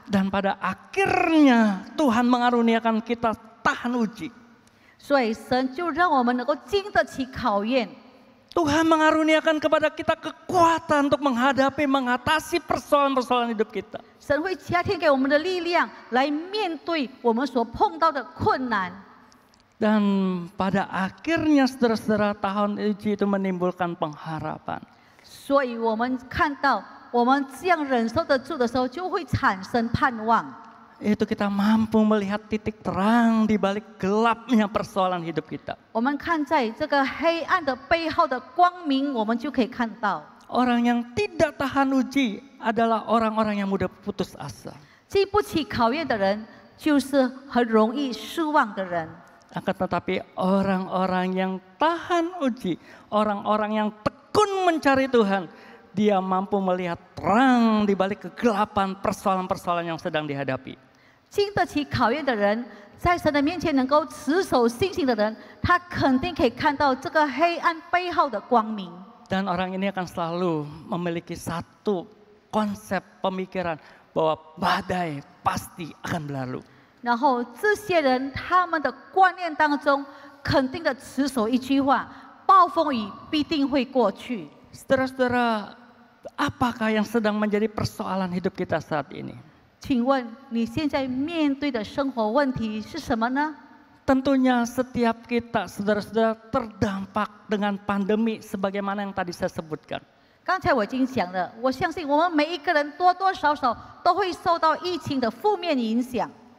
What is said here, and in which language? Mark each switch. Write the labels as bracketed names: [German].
[Indonesian] Dan pada akhirnya Tuhan mengaruniakan kita tahan uji. [Chinese] 所以神就让我们能够经得起考验。 [Indonesian] Tuhan mengaruniakan kepada kita kekuatan untuk mengatasi persoalan-persoalan hidup kita. [Chinese] 神会加添给我们的力量，来面对我们所碰到的困难。 [Indonesian] Dan pada akhirnya saudara-saudara tahun uji itu menimbulkan pengharapan. [Chinese] 所以我们看到，我们这样忍受得住的时候，就会产生盼望。 [Indonesian] Itu kita mampu melihat titik terang di balik gelapnya persoalan hidup kita. [Chinese] 我们看在这个黑暗的背后的光明，我们就可以看到， [Indonesian] Orang yang tidak tahan uji adalah orang-orang yang mudah putus asa. [Chinese] 经不起考验的人，就是很容易失望的人。 [Indonesian] Akan tetapi orang-orang yang tahan uji, orang-orang yang tekun mencari Tuhan, dia mampu melihat terang di balik kegelapan persoalan-persoalan yang sedang dihadapi. [Chinese] 经得起考验的人，在神的面前能够持守信心的人，他肯定可以看到这个黑暗背后的光明。 [Indonesian] Dan orang ini akan selalu memiliki satu konsep pemikiran bahwa badai pasti akan berlalu. [Chinese] 然后这些人他们的观念当中，肯定的持守一句话：暴风雨必定会过去。 [Indonesian] Saudara-saudara, apakah yang sedang menjadi persoalan hidup kita saat ini? [Chinese] 请问你现在面对的生活问题是什么呢？ [Indonesian] Tentunya setiap kita, saudara-saudara, terdampak dengan pandemi sebagaimana yang tadi saya sebutkan. [Chinese] 刚才我已经讲了，我相信我们每一个人多多少少都会受到疫情的负面影响。